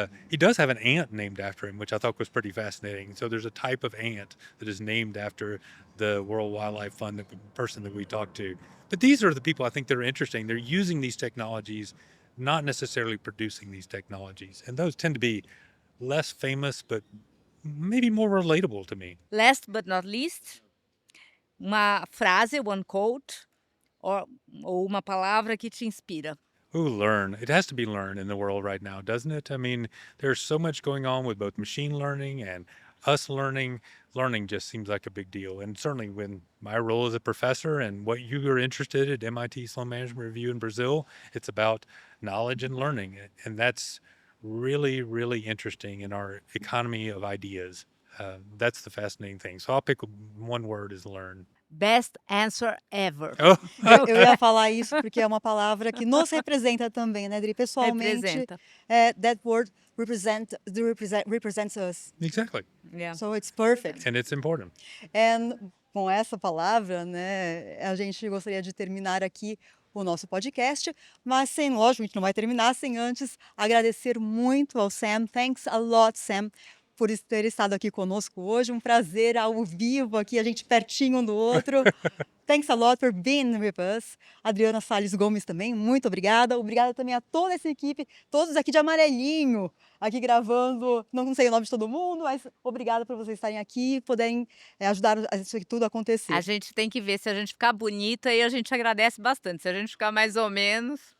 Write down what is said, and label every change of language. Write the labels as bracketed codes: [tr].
[en] He does have an ant named after him, which I thought was pretty fascinating. So there's a type of ant that is named after the World Wildlife Fund, the person that we talked to. But these are the people I think that are interesting. They're using these technologies, not necessarily producing these technologies. And those tend to be less famous, but maybe more relatable to me. Last but not least, [pt] uma frase, [en] one quote, [pt] ou uma palavra que te inspira. [en] Ooh, learn. It has to be learn in the world right now, doesn't it? I mean, there's so much going on with both machine learning and us learning. Learning just seems like a big deal. And certainly when my role as a professor and what you are interested at MIT Sloan Management Review in Brazil, it's about knowledge and learning. And that's really, really interesting in our economy of ideas. That's the fascinating thing. So I'll pick one word is learn. Best answer ever. Oh, [pt] Eu ia falar isso porque é uma palavra que nos representa também, né, Adri? Pessoalmente, Representa. [en] That word represents us. exactly. Yeah. So it's perfect. And it's important. [pt] And com essa palavra, né, a gente gostaria de terminar aqui o nosso podcast, mas lógico, a gente não vai terminar sem antes agradecer muito ao Sam. [en] Thanks a lot, [pt] Sam, por ter estado aqui conosco hoje. Um prazer ao vivo aqui, a gente pertinho um do outro. [en] Thanks a lot for being with us. [pt] Adriana Salles Gomes também, muito obrigada. Obrigada também a toda essa equipe, todos aqui de amarelinho, aqui gravando. Não sei o nome de todo mundo, mas obrigada por vocês estarem aqui e poderem ajudar isso aqui tudo a acontecer. A gente tem que ver se a gente ficar bonita e a gente agradece bastante. Se a gente ficar mais ou menos...